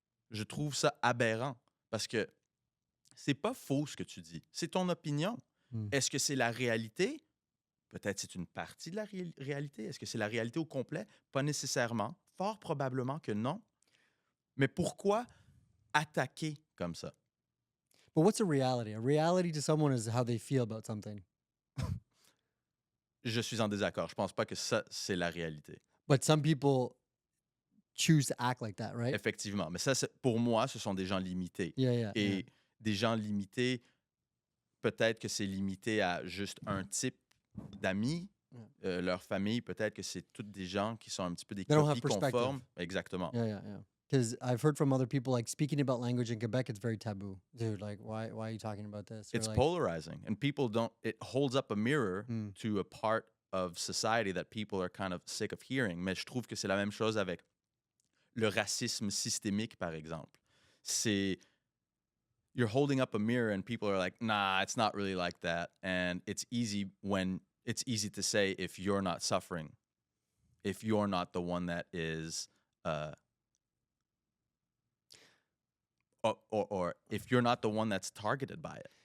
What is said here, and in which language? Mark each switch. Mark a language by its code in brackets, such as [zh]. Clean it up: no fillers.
[fr] Je trouve ça aberrant parce que c'est pas faux ce que tu dis. C'est ton opinion. Est-ce que c'est la réalité? Peut-être c'est une partie de la réalité. Est-ce que c'est la réalité au complet? Pas nécessairement. Fort probablement que non. Mais pourquoi attaquer comme ça? [en] But what's a reality? A reality to someone is how they feel about something. [fr] Je suis en désaccord. Je pense pas que ça, c'est la réalité. [en] But some people choose to act like that, right? [fr] Effectivement. Mais ça, pour moi, ce sont des gens limités. [en] Yeah. [fr] Et des gens limités, peut-être que c'est limité à juste un type d'amis. Leur famille, peut-être que c'est toutes des gens qui sont un petit peu des copies conformes. Exactement. [en] Yeah. Because I've heard from other people, like, speaking about language in Quebec, it's very taboo. Dude, like, why are you talking about this? It's like, polarizing. And people don't... It holds up a mirror to a part of society that people are kind of sick of hearing. [fr] Mais je trouve que c'est la même chose avec le racisme systémique, par exemple. C'est... [en] You're holding up a mirror and people are like, nah, it's not really like that. And it's easy to say if you're not suffering, if you're not the one that is... Or if you're not the one that's targeted by it.